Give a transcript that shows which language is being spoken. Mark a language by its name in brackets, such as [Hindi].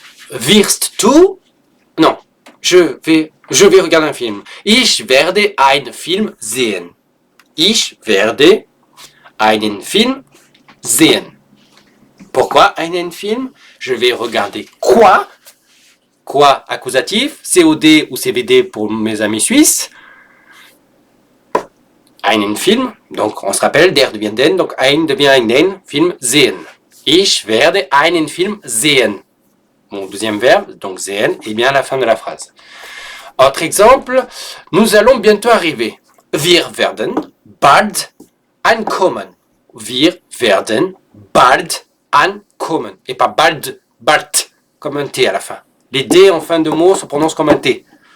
[German] Wirst du? [French] Non. Je vais regarder un film. [German] Ich werde einen Film sehen. Ich werde einen Film sehen. [French] Pourquoi [German] einen Film? [French] Je vais regarder quoi? Quoi accusatif, COD ou CVD pour mes amis suisses. [German] Einen Film, [French] donc on se rappelle, der devient den, donc ein devient [German] einen Film sehen. Ich werde einen Film sehen. [French] Mon deuxième verbe, donc sehen, est bien à la fin de la phrase. Autre exemple, nous allons bientôt arriver. [German] Wir werden bald ankommen. Wir werden bald ankommen. [French] Et pas bald, comme un T à la fin. Les D en fin de mot se prononcent comme un T.